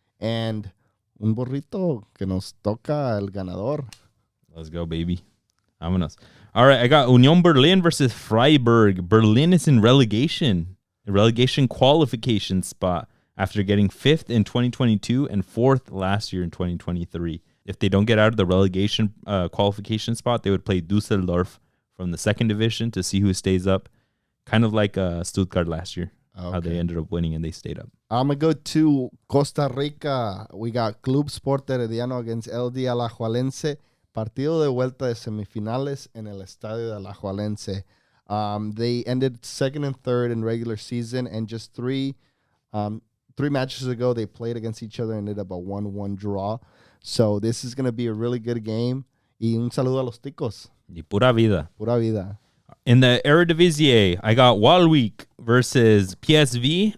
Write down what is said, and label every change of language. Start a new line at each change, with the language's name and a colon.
Spanish: And un burrito que nos toca el ganador.
English: Let's go, baby. Vámonos. All right, I got Union Berlin versus Freiburg. Berlin is in relegation. A relegation qualification spot after getting 5th in 2022 and 4th last year in 2023. If they don't get out of the relegation qualification spot, they would play Düsseldorf from the 2nd division to see who stays up. Kind of like Stuttgart last year, how they ended up winning and they stayed up. I'm going to go to Costa Rica. We got Club Sport Herediano against LD Alajuelense.
Spanish: Partido de vuelta de semifinales en el Estadio de Alajuelense.
English: They ended 2nd and 3rd in regular season, and just 3 matches ago, they played against each other and ended up a 1-1 draw. So this is going to be a really good game.
Spanish: Y un saludo a los ticos. Y pura vida. Pura vida.
English: In the Eredivisie, I got Walwijk versus PSV.